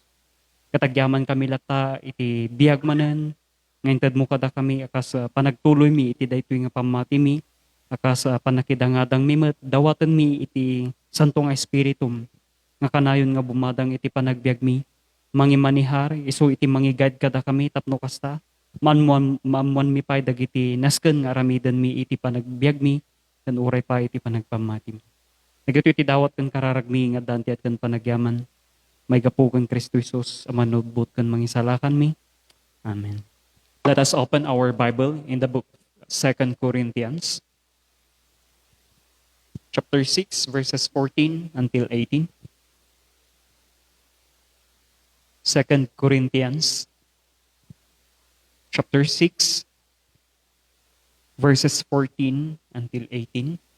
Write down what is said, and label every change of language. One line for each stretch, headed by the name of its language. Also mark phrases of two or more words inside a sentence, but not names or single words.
Iloko: Katagyaman kami lata, iti biyag manan, ngintad mo kada kami, akas panagtuloy mi, iti daytoy nga pamati mi, akas panakidangadang mi, dawatan mi iti santong espiritum, nga kanayon nga bumadang iti panagbiag mi, mangimanihar, iso iti mangigad kada kami, tapno kasta, mamuan mi pay dagiti nasken nga aramidan mi iti panagbiag mi, kan uray pa iti panagpamati mi. Nagito iti dawat kan kararagmi nga danti at kan panagyaman, may gapo kan Kristo Jesus, amanubot kan mangisalakan mi. Amen.
English: Let us open our Bible in the book 2 Corinthians, chapter 6, verses 14 until 18. 2 Corinthians, chapter 6, verses 14 until 18.